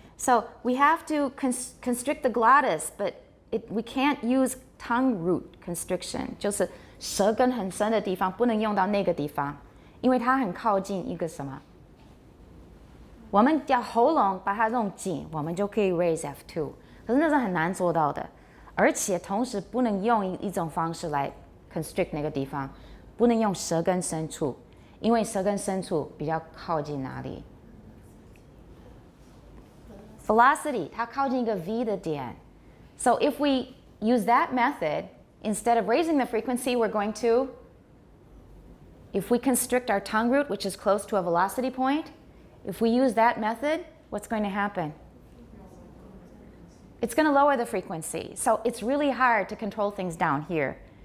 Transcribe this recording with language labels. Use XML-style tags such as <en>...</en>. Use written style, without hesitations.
<en>So we have to constrict the glottis, but we can't use tongue root constriction.</en> <zh>就是舌根很深的地方不能用到那个地方，因为它很靠近一个什么？我们要喉咙把它弄紧，我们就可以 raise F2。可是那是很难做到的，而且同时不能用一种方式来 constrict 那个地方，不能用舌根深处，因为舌根深处比较靠近哪里？ Velocity, 它靠近一个 V 的点。</zh> <en>So if we use that method, instead of raising the frequency, we're going to, if we constrict our tongue root, which is close to a velocity point, if we use that method, what's going to happen? It's going to lower the frequency. So it's really hard to control things down here.</en>